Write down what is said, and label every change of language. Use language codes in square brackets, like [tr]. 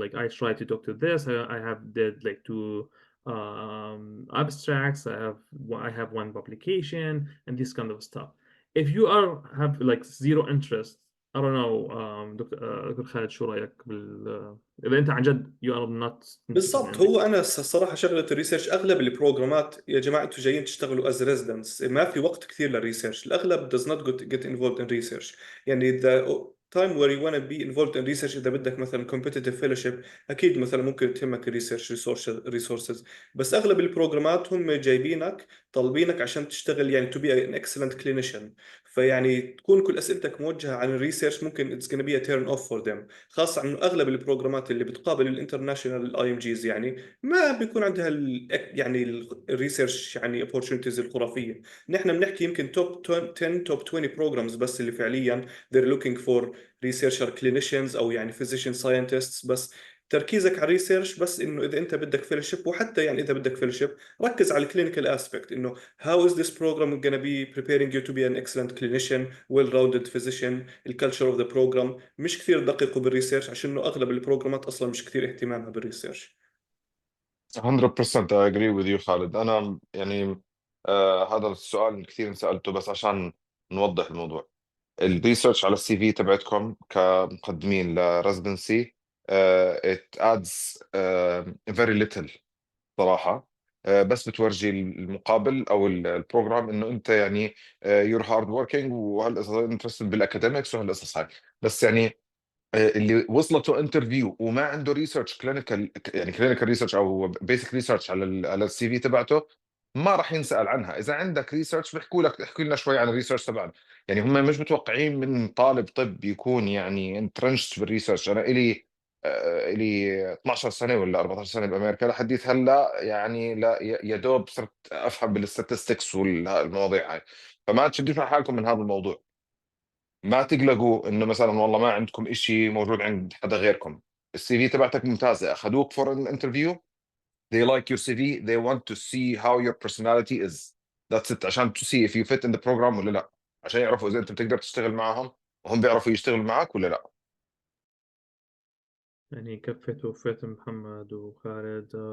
[en] Like I tried to talk to this. I have did like 2 abstracts. I have 1 publication and this kind of stuff. If you have like zero interest, I don't know, [ar] دكتور خالد شو رأيك إذا أنت عن جد [en] you are not [ar] بالضبط. هو انا الصراحه شغله الريسيرش، اغلب البروجرامات يا جماعه انتم جايين تشتغلوا از ريزيدنتس، ما في وقت كثير للريسيرش. الاغلب [en] does not get involved in research. [ar] يعني [en] the time where you want to be involved in research، [ar] اذا بدك مثلا [en] competitive fellowship [ar] اكيد مثلا ممكن تهمك الريسيرش resources، بس اغلب البروجرامات هم جايبينك طالبينك عشان تشتغل يعني [en] to be an excellent clinician. [ar] فيعني تكون كل اسئلتك موجهه عن الريسيرش ممكن [en] it's gonna be a turn off for them، [ar] خاصه انه اغلب البروجرامات اللي بتقابل الانترناشونال اي ام جيز يعني ما بيكون عندها يعني الريسيرش يعني opportunities الخرافيه. نحن بنحكي يمكن توب 10 توب 20 بروجرامز بس اللي فعليا [en] they're looking for researcher clinicians [ar] او يعني [en] physician scientists. [ar] بس تركيزك على الريسيرش بس انه اذا انت بدك فيلوشيب، وحتى يعني اذا بدك فيلوشيب ركز على الكلينيكال اسبكت، انه [en] how is this program going to be preparing you to be an excellent clinician, well-rounded physician، [ar] الكالتشر اوف ذا بروجرام. مش كثير دققوا بالريسيرش عشان انه اغلب البروجرامات اصلا مش كثير اهتمامها بالريسيرش. [en] 100% I agree with you خالد. [ar] أنا يعني هذا السؤال كثير سألته بس عشان نوضح الموضوع. الريسيرش على السي في تبعتكم كمقدمين لريزدنسي [en] it adds very little [ar] صراحة. بس بتورجي المقابل أو البروجرام إنه أنت يعني [en] you're hard working [ar] وهالقصص interested بالأكاديميكس وهالقصص هاي. بس يعني اللي وصلته انترفيو وما عنده ريسيرش كلينيكال، يعني كلينيكال ريسيرش او بيسك ريسيرش على السي في تبعته، ما راح ينسال عنها. اذا عندك ريسيرش بيحكوا لك احكي لنا شوي عن الريسيرش تبعنا. يعني هم مش متوقعين من طالب طب يكون يعني انترنشت بالريسيرش. انا الي 12 سنه ولا 14 سنه بامريكا لحديت هلا، يعني لا يا دوب صرت افهم بالستاتستكس والمواضيع هاي. فما تشدوش على حالكم من هذا الموضوع. ما تقلقوا انه مثلا والله ما عندكم إشي موجود عند حدا غيركم. السي في تبعتك ممتازه، اخذوك فور ان انترفيو، [en] they like your CV, they want to see how your personality is. That's it. [ar] عشان [en] to see if you fit in the program [ar] ولا لا، عشان يعرفوا اذا انت بتقدر تشتغل معهم وهم بيعرفوا يشتغلوا معك ولا لا. يعني كفيت ووفيت محمد وخالد.